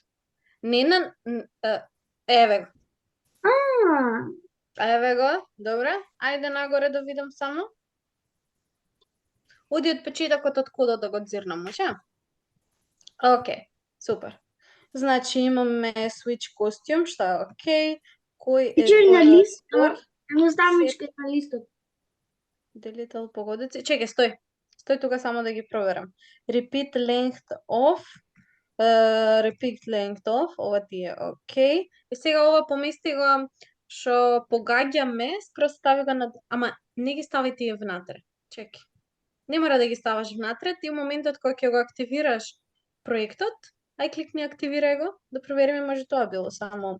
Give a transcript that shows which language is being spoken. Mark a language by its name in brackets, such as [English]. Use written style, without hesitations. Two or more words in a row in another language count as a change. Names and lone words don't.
[Macedonian] Не на... Еве го. Еве го, добре. Ајде нагоре да видам само. Оди од почетокот од кодот да го дзирнам, може? Океј, супер. Значи имаме [English] switch costume, [Macedonian] што е океј. Кој е на горе? лист? Ама ставничка на листот. Делител погодици. Чекај, стој. Стој тука само да ги проверам. [English] Repeat length of. Repeat length of. [Macedonian] Ова ти е океј. И сега ова помести го што погаѓаме, скроз стави го на... Ама не ги стави тие внатре. Чекај. Не мора да ги ставаш внатре, ти во моментот кога ќе го активираш проектот, ај кликни активирај го, да провериме може тоа било само.